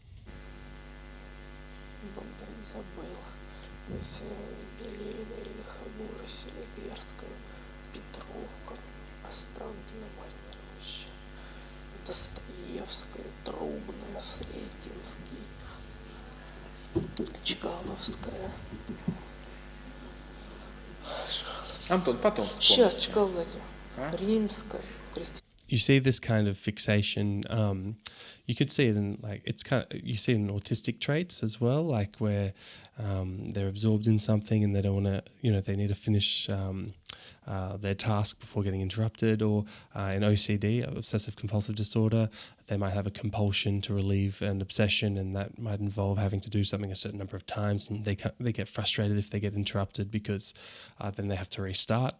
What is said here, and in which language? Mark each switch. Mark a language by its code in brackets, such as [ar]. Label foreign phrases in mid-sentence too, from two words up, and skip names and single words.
[ru] Бондарь забыл. Юбилейная, Лихобора, Селигерская, Петровка, Останкино, Марьина Роща, Достоевская, Трубная, Сретенский, Чкаловская. Чкаловская. Антон, потом вспомни. Сейчас, Чкаловская. А? Римская. [en] You see this kind of fixation. You could see it in you see it in autistic traits as well, like where they're absorbed in something and they don't want to, they need to finish their task before getting interrupted. Or in OCD, obsessive compulsive disorder, they might have a compulsion to relieve an obsession, and that might involve having to do something a certain number of times, and they get frustrated if they get interrupted because then they have to restart.